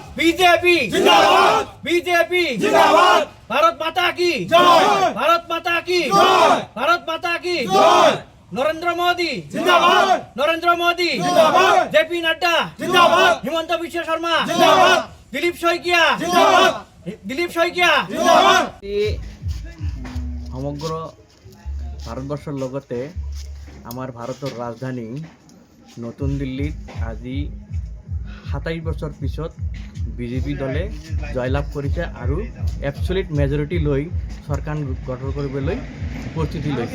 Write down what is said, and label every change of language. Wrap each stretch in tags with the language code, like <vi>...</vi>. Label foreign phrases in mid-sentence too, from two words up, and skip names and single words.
<hi>बीजेपी जिंदाबाद, बीजेपी जिंदाबाद, भारत माता की जय, भारत माता की जय, भारत माता की जय, नरेंद्र मोदी जिंदाबाद, नरेंद्र मोदी जिंदाबाद, जेपी नड्डा जिंदाबाद, हिमंत विश्व शर्मा जिंदाबाद, दिलीप शइकिया जिंदाबाद, दिलीप शइकिया जिंदाबाद।</hi> <as>সমগ্ৰ ভাৰতবৰ্ষৰ লগতে আমাৰ ভাৰতৰ ৰাজধানী নতুন দিল্লীত আজি 27 বছৰ পিছত বিজেপি দলে জয়লাভ কৰিছে আৰু</as> <en>absolute majority</en> <as>লৈ চৰকাৰ গঠন কৰিবলৈ প্ৰস্তুতি লৈছে।</as>